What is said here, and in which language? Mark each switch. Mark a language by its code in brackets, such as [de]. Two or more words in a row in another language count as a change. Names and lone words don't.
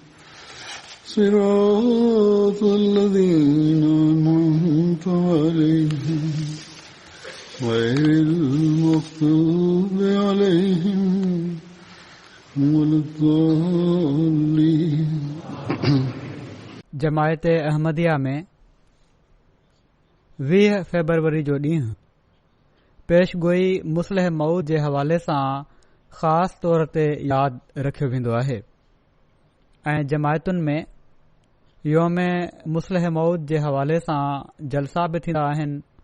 [ar] صراط الذين أنعمت عليهم غير المغضوب عليهم ولا الضالين. [sd] जमायत अहमदिया में 20 फरवरी जो ॾींहुं पेशगोई मुस्लिह मऊद जे हवाले सां ख़ासि तौर ते यादि रखियो वेंदो आहे ऐं जमायतुनि में योम मुस्लिह मऊद जे हवाले सां जलसा बि थींदा आहिनि.